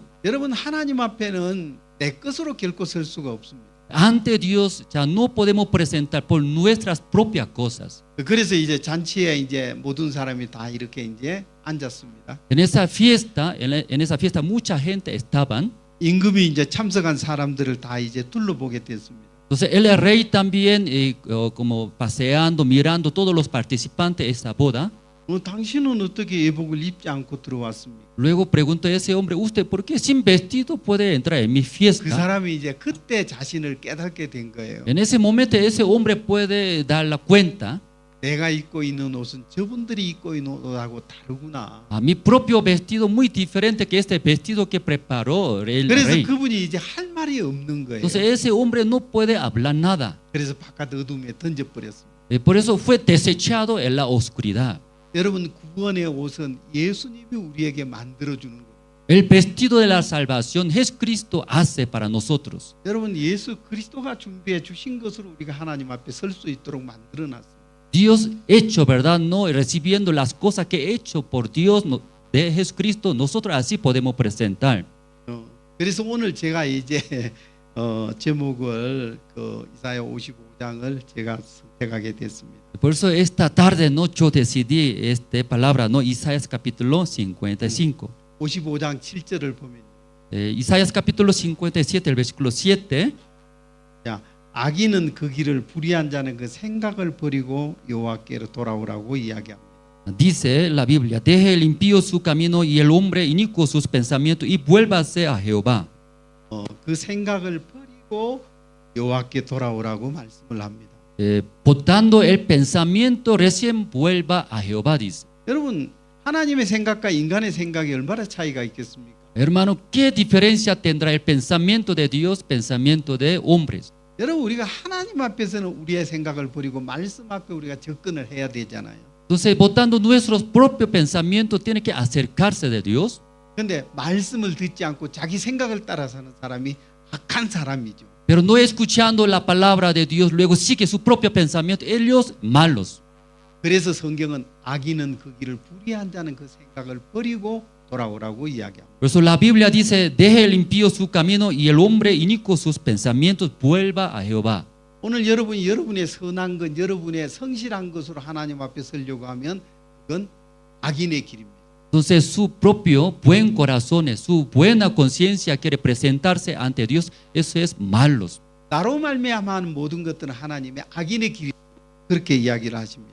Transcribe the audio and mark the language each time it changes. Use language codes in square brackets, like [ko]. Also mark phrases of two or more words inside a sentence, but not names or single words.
[ko] 여러분, 하나님 앞에는 내 것으로 결코 설 수가 없습니다. [es] Ante Dios ya no podemos presentar por nuestras propias cosas. [ko] 그래서 이제 잔치에 이제 모든 사람이 다 이렇게 이제 앉았습니다. [es] En esa fiesta mucha gente estaban. [ko] 임금이 이제 참석한 사람들을 다 이제 둘러보게 됐습니다. [es] Entonces el rey también como paseando, mirando todos los participantes de esa boda. [ko] 당신은 어떻게 예복을 입지 않고 들어왔습니까? [es] Luego preguntó a ese hombre, ¿usted por qué sin vestido puede entrar en mi [ko] 그 [es] fiesta? [ko] 사람이 이제 그때 자신을 깨닫게 된 거예요. [es] En ese momento ese hombre puede dar la cuenta. [ko] 내가 입고 있는 옷은 저분들이 입고 있는 옷하고 다르구나. [es] A mi propio vestido muy diferente que este vestido que preparó el [ko] 그래서 [es] rey. [ko] 그분이 이제 할 말이 없는 거예요. [es] Entonces ese hombre no puede hablar nada. [ko] 그래서 바깥 어둠에 던져버렸습니다. [es] Por eso fue desechado en la oscuridad. [ko] 여러분, 구원의 옷은 예수님이 우리에게 만들어주는 거예요. [es] El vestido de la salvación Jesucristo hace para nosotros. [ko] 여러분, 예수 그리스도가 준비해 주신 것으로 우리가 하나님 앞에 설 수 있도록 만들어놨어요. [es] Dios hecho, ¿verdad? No recibiendo las cosas que hecho por Dios de Jesucristo, nosotros así podemos presentar. [ko] 그래서 오늘 제가 이제 제목을 그 이사야 55장을 제가 선택하게 됐습니다. [es] Por eso esta tarde no yo decidí esta palabra, no Isaías capítulo 55. [ko] 55장 7절을 보면 [es] Isaías capítulo 57, el versículo 7. [ko] 자, 악인은 그 길을 불의한 자는 그 생각을 버리고 여호와께로 돌아오라고 이야기합니다. [es] Dice la Biblia, deje el impío su camino y el hombre inicuo sus pensamientos y vuélvase a Jehová. [ko] 그 생각을 버리고 여호와께 돌아오라고 말씀을 합니다. [es] Botando el pensamiento, recién vuelva a Jehová, dice. [ko] 여러분, 하나님의 생각과 인간의 생각이 얼마나 차이가 있겠습니까? [es] Hermano, ¿qué diferencia tendrá el pensamiento de Dios, pensamiento de hombres? [ko] 여러분, 우리가 하나님 앞에서는 우리의 생각을 버리고 말씀 앞에 우리가 접근을 해야 되잖아요. [es] Entonces, botando nuestros propios pensamientos, tiene que acercarse de Dios. [ko] 그런데 말씀을 듣지 않고 자기 생각을 따라 사는 사람이 악한 사람이죠. [es] Pero no escuchando la palabra de Dios, luego sigue su propio pensamiento, ellos malos. [ko] 그래서 성경은 악인은 그 길을 불의한 자는 그 생각을 버리고 돌아오라고 이야기합니다. [es] Por eso la Biblia dice, deje el impío su camino y el hombre inicuo sus pensamientos, vuelva a Jehová. [ko] 오늘 여러분이 여러분의 선한 것, 여러분의 성실한 것으로 하나님 앞에 서려고 하면 그건 악인의 길입니다. [es] Entonces su propio buen corazón, su buena conciencia quiere presentarse ante Dios, eso es malos. [ko] 나로 말미암아 하는 모든 것들은 하나님의 악인의 길이 그렇게 이야기를 하십니다.